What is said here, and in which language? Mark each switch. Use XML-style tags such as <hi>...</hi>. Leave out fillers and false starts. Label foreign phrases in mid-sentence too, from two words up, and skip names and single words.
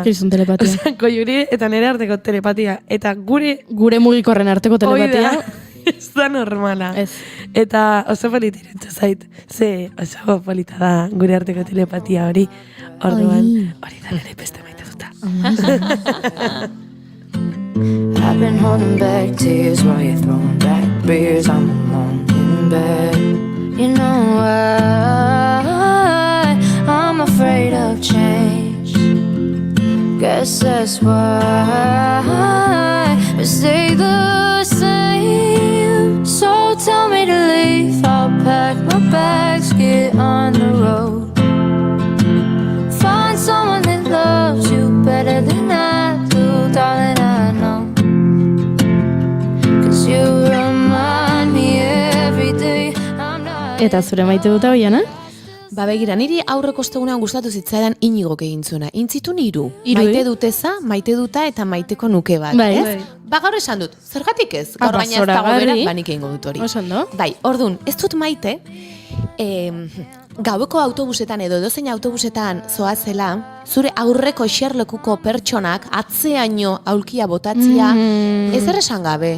<eu>Kriston telepatia. Osa, Goiuri eta nire arteko telepatia. Eta gure mugikorren arteko telepatia. Ez da normala. Ez. Eta oso polita irutu zait. Ze oso polita da gure arteko telepatia hori. Orduan, hori da nire beste maite duta.</eu> <en>I've been holding back tears while you're throwing back beers. I'm alone in bed. You know why I'm afraid of change. Guess that's why we stay the same. So tell me to leave, I'll pack my bags, get on the road. Find someone that loves you better than I do, darling, I know. 'Cause you remind me every day I'm not.</en> <eu>Eta zure maite duta Oiana? Begira, niri aurreko ostegunean gustatu zitzaidan Iñigok egin zuena. Intzitun hiru. Maite duteza, maite duta eta maiteko nuke bat, bai, ez? bai. Gaur esan dut, zergatik ez? Gaur baina ez dago bera, nik egingo dut hori. Oso ondo. Bai, ordun, ez dut maite, gaueko autobusetan edo edozein autobusetan zoazela, zure aurreko eserlekuko pertsonak atzeaino aulkia botatzia, ez esan gabe.</eu>